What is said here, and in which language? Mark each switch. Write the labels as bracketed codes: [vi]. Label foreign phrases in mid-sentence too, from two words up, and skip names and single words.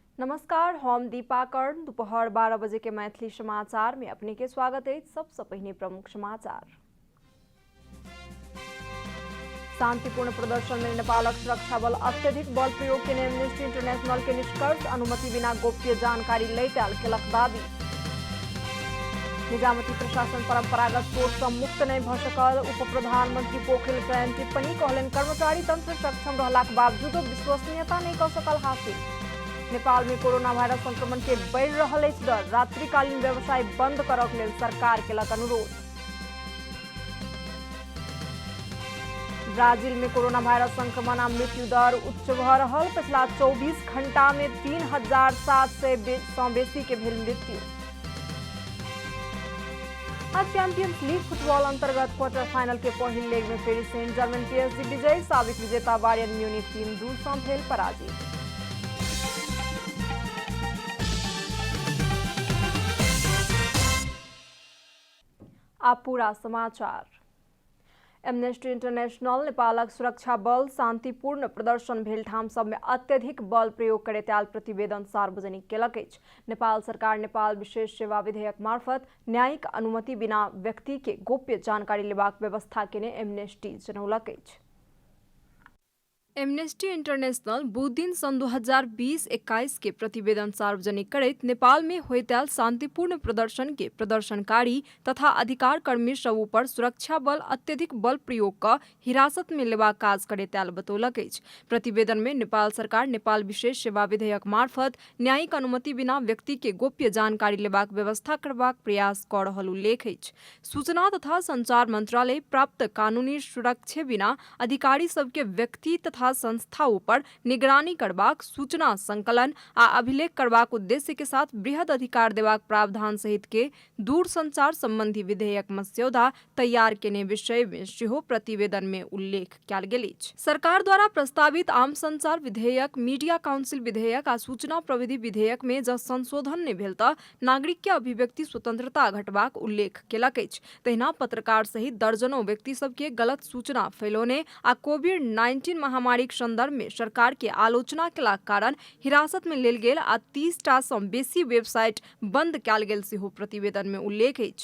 [mai] नमस्कार, हम दीपा कर्ण। दोपहर 12 बजे के मैथिली समाचार में अपने के स्वागत है। सबसे पहले प्रमुख समाचार। शांतिपूर्ण प्रदर्शन में नेपालक सुरक्षा बल अत्यधिक बल प्रयोग के एमनेस्टी इंटरनेशनल के निष्कर्ष। अनुमति बिना गोप्य जानकारी लैटाल केलक दावी। निजामती प्रशासन परंपरागत सोच से मुक्त नहीं भ सकल। उप प्रधानमंत्री पोखरेल के टिप्पणी कहलन कर्मचारी तंत्र सक्षम रहलाक बावजूद विश्वसनीयता नहीं कर सकल हासिल। नेपाल में कोरोना वायरस संक्रमण के बढ़ रहल अछि दर। रात्रिकालीन व्यवसाय बंद करक लेल सरकार केलक अनुरोध। ब्राजील में कोरोना वायरस संक्रमण आ मृत्यु दर उच्च भ रहल। पिछला 24 घंटा में 3700 से बेसी के भेल मृत्यु। आज चैंपियंस लीग फुटबॉल अंतर्गत [en] quarter final [mai] के पहले लेग में पेरिस सेंट जर्मन PSG विजय। साबिक विजेता बायर्न म्यूनिख 3-2 से भेल पराजित। आप पूरा समाचार। एमनेस्टी इंटरनेशनल नेपालक सुरक्षा बल शांतिपूर्ण प्रदर्शन भेल ठाम सब में अत्यधिक बल प्रयोग करे त्याल प्रतिवेदन सार्वजनिक केलक अछि। नेपाल सरकार नेपाल विशेष सेवा विधेयक मार्फत न्यायिक अनुमति बिना व्यक्ति के गोप्य जानकारी लेबाक व्यवस्था केने एमनेस्टी जनौलक अछि। एमनेस्टी इंटरनेशनल बुध दिन सन 2020-21 के प्रतिवेदन सार्वजनिक करैत नेपाल में होइताल शांतिपूर्ण प्रदर्शन के प्रदर्शनकारी तथा अधिकार कर्मी सब ऊपर सुरक्षा बल अत्यधिक बल प्रयोग क हिरासत में लेबाक काज करैताल बतौलक अछि। प्रतिवेदन में नेपाल सरकार नेपाल विशेष सेवा विधेयक मार्फत न्यायिक अनुमति बिना व्यक्ति के गोप्य जानकारी लेबाक व्यवस्था करबाक प्रयास क रहल उल्लेख अछि। सूचना तथा संचार मंत्रालय प्राप्त कानूनी सुरक्षा बिना अधिकारी सबके व्यक्ति तथा संस्था ऊपर निगरानी करबाक, सूचना संकलन आ अभिलेख करबाक उद्देश्य के साथ बृहद अधिकार देबाक प्रावधान सहित के दूर संचार संबंधी विधेयक मस्यौदा तैयार केने विषय में सेहो प्रतिवेदन में उल्लेख कयल गेल अछि। सरकार द्वारा प्रस्तावित आम संचार विधेयक, मीडिया काउंसिल विधेयक आ सूचना प्रविधि विधेयक में जब संशोधन नहीं भेल त नागरिक के अभिव्यक्ति स्वतंत्रता घटबाक उल्लेख केलक अछि। तहिना पत्रकार सहित दर्जनों व्यक्ति सबके गलत सूचना फैलौने आ कोविड-19 महामारी संदर्भ में सरकार के आलोचना केलाक कारण हिरासत में लेल गेल आ 30टा सँ बेसी वेबसाइट बंद कयल गेल सेहो प्रतिवेदन में उल्लेख अछि।